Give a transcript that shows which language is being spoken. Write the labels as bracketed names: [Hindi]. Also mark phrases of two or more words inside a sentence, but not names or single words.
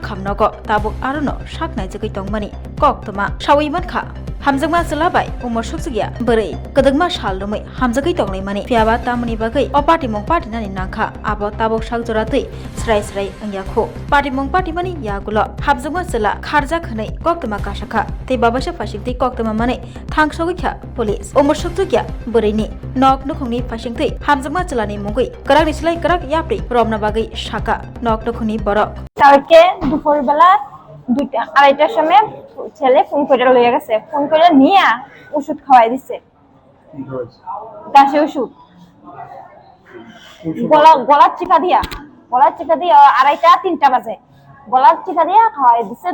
[Kok Borok] hamnogo tabuk arono shak naijagai tongmani koktoma shawai mankha hamjakma selabai omor susugya bari kadagma shalrumai hamjagai tonglai mani piaba tamani bagai o party mong party nani nangkha abo tabuk shak joratui srai srai angyakho party mong party mani yagulo habjakma sela kharja khnai koktoma kashakha te babasha phashikti koktoma mane thangshogikha police omor susugya bari ni nok nukhungni phashingtei hamjakma chelani mongoi karak nislai karak yapri romna bagai shaka nok nukhungni borok [Bangla] কালকে দুপুরবেলা 2:30টার সময় ছেলে ফোন করে লয়ে গেছে, ফোন করে নিয়ে ওষুধ খাওয়াই দিছে। কাশি ওষুধ গলার চিপা দিয়া 2:30-3টা বাজে গলার চিপা দিয়া খাওয়াই দিছে।